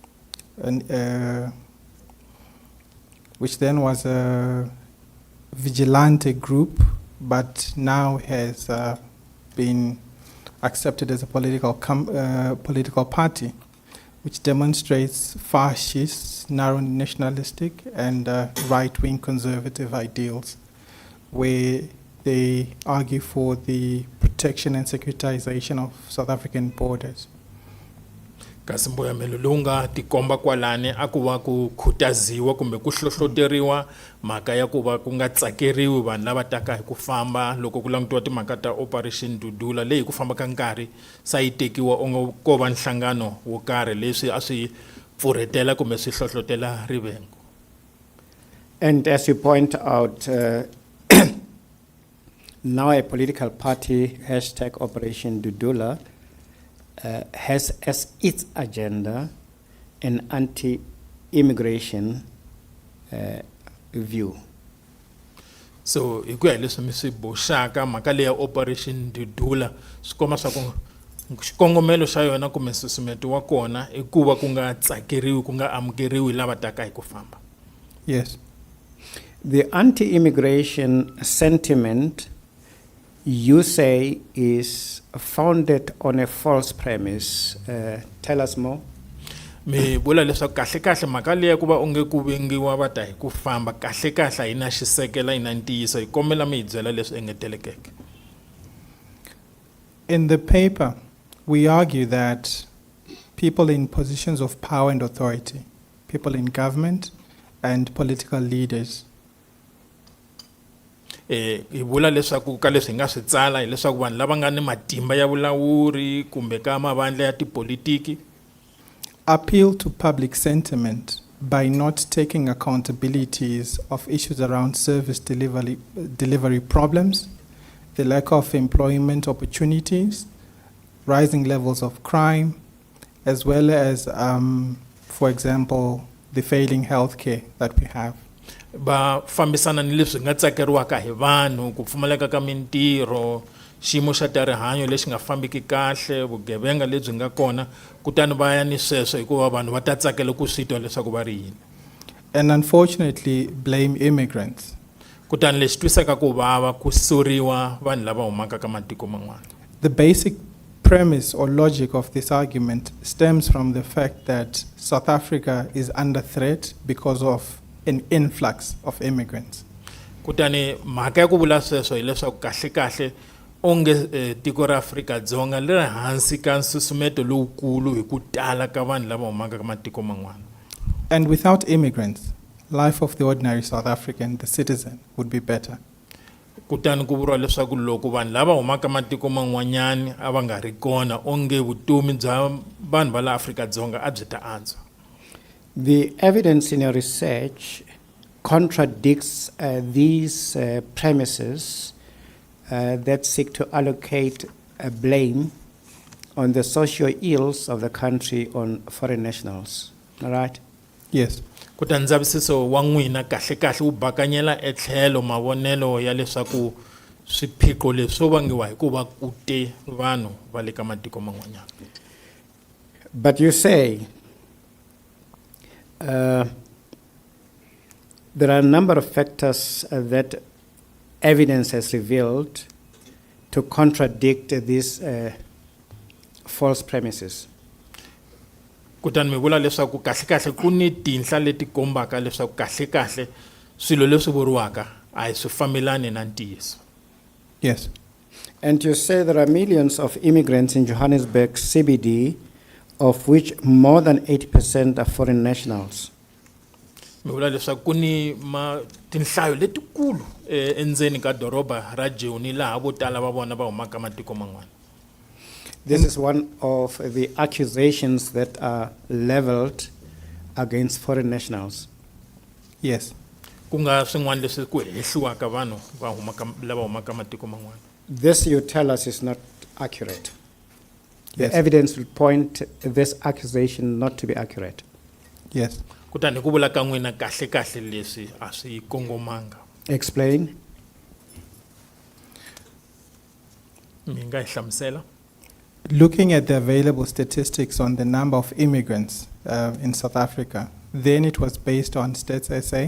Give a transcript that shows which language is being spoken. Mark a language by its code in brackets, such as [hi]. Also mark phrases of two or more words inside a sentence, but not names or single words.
[en] vigilante group, but now has been accepted as a political party, which demonstrates fascist, narrow nationalistic, and right-wing conservative ideals, where they argue for the protection and securitization of South African borders. [ts] Kasi mboyamelo lowu nga tikomba kwalani a ku va ku khutaziwa kumbe ku hlohloteriwa mhaka ya ku va ku nga tsakeriwi vanhu lava taka hi ku famba loko ku langutiwa timhaka ta Operation Dudula leyi ku famba ka nkarhi sa yi tekiwa onge ko va nhlangano wo karhi leswi a swi pfuretela kumbe swi hlohlotela rivengo. [en] And as you point out, now a political party, hashtag Operation Dudula, has as its agenda an anti-immigration view. [ts] So hi ku ya leswi mi swi boxaka mhaka leya Operation Dudula swi komba swa ku xikongomelo xa yona kumbe nsusumeto wa kona i ku va ku nga tsakeriwi ku nga amukeriwi lava taka hi ku famba. [en] Yes. The anti-immigration sentiment, you say, is founded on a false premise. Tell us more. [ts] Mi vula leswaku kahle kahle mhaka leya ku va onge ku vengiwa va ta hi ku famba kahle kahle hi na xisekela hi na ntiyiso hi kombela mi hi byela leswi engetelekeke. [en] In the paper, we argue that people in positions of power and authority, people in government and political leaders. [ts] Hi vula leswaku ka leswi hi nga swi tsala hileswaku vanhu lava nga ni matimba ya vulawuri kumbe ka mavandla ya tipolitiki [en] Appeal to public sentiment by not taking accountabilities of issues around service delivery problems, the lack of employment opportunities, rising levels of crime, as well as, for example, the failing healthcare that we have. [ts] va fambisana ni leswi nga tsakeriwaka hi vanhu ku pfumaleka ka mintirho xiyimo xa ta rihanyo lexi nga fambiki kahle vugevenga lebyi nga kona kutani va ya ni sweswo hikuva vanhu va ta tsakela ku swi twa leswaku va ri yini [en] And unfortunately, blame immigrants. [ts] kutani leswi twisaka ku vava ku soriwa vanhu lava humaka ka matiko man'wana [en] The basic premise or logic of this argument stems from the fact that South Africa is under threat because of an influx of immigrants. [ts] kutani mhaka ya ku vula sweswo hileswaku kahle onge tiko ra Afrika-Dzonga li ri hansi ka nsusumeto lowukulu hi ku tala ka vanhu lava humaka ka matiko man'wana [en] And without immigrants, life of the ordinary South African, the citizen, would be better. [ts] kutani ku vuriwa leswaku loko vanhu lava humaka matiko man'wanyani a va nga ri kona onge vutomi bya vanhu va la Afrika-Dzonga a byi ta antswa [en] The evidence in your research contradicts these premises that seek to allocate blame on the social ills of the country on foreign nationals. All right? Yes. [ts] kutani ndzavisiso wa n'wina kahle wu bakanyela etlhelo mavonelo ya leswaku swiphiqo leswo vangiwa hi ku va ku te vanhu va le ka matiko man'wanyana [en] But you say there are a number of factors that evidence has revealed to contradict these false premises. [ts] kutani mi vula leswaku kahle ku ni tinhla leti kombaka leswaku kahle swilo leswi vuriwaka a hi swi fambelani na ntiyiso [en] Yes. And you say there are millions of immigrants in Johannesburg CBD, of which more than 80% are foreign nationals. [ts] mi vula leswaku ku ni tinhlayo letikulu endzeni ka doroba ra Joni laha vo tala va vona va humaka matiko man'wana [en] This is one of the accusations that are leveled against foreign nationals. Yes. [ts] ku nga swin'wana leswi ku hehliwaka vanhu lava humaka matiko man'wana [en] This, you tell us, is not accurate. Yes. The evidence will point this accusation not to be accurate. Yes. [ts] kutani hi ku vula ka n'wina kahle leswi a swi kongomanga [en] Explain. [ts] mi nga hi hlamusela [en] Looking at the available statistics on the number of immigrants in South Africa, then it was based on Stats SA.